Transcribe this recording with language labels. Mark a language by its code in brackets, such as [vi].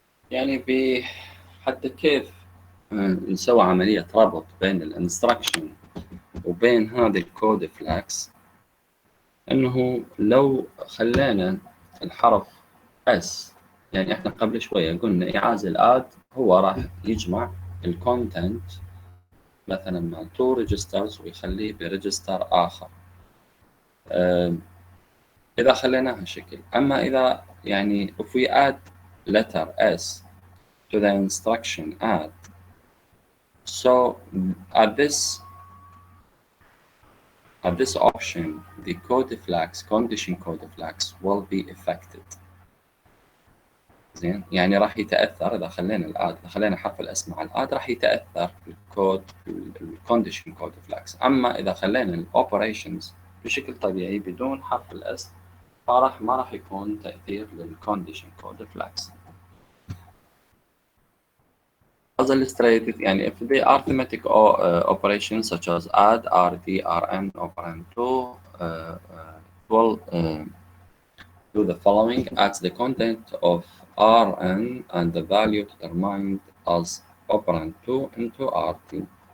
[ar] يعني حتى كيف نسوي عملية ربط بين الانستراكشن وبين هذا الكود فلاكس، انه لو خلينا الحرف اس، يعني احنا قبل شوية قلنا ايعاز الاد هو راح يجمع الكونتنت مثلا مع 2 ريجسترز ويخليه بريجستر اخر. اذا خليناها شكل، اما اذا يعني [en] if we add letter s to the instruction add, so at this option the code flags, condition code flags will be affected. [ar] زين، يعني راح يتاثر اذا خلينا الاد، اذا خلينا حرف الاس مع الاد راح يتاثر الكود الكونديشن كود فلاكس. اما اذا خلينا الاوبريشنز بشكل طبيعي بدون حرف الاس ما راح يكون تاثير للكونديشن كود فلاكس. [en] As illustrated, يعني if they are thematic operations such as add, rd, rn, operand 2 will do the following: adds the content of Rn and the value determined as operand 2 into Rt.